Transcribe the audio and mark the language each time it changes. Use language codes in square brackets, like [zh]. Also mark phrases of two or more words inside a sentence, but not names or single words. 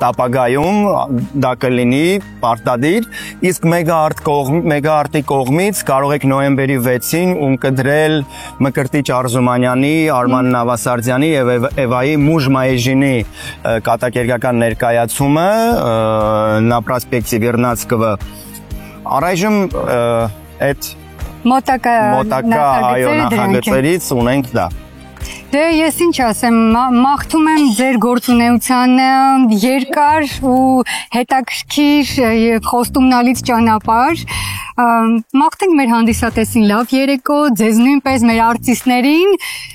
[hy] ապագայում դա կլինի պարտադիր, իսկ Mega Art-ի կողմից կարող եք նոյեմբերի 6-ին ունկնդրել Մկրտիչ Արզումանյանի, Արման Նավասարդյանի եւ Էվայի Մուժ Մայեժինի կատակերգական ներկայացումը [ru] на проспекте Вернадского [hy] առայժմ այդ մոտակա այո նախագծերից ունենք դա։ Դե ես ինչ ասեմ, մաղթում եմ ձեր գործունեությանը երկար ու հետաքրքիր խոստումնալից ճանապարհ, մաղթենք մեր հանդիսատեսին լավ երեկո, ձեզ նույնպես մեր արտիստներին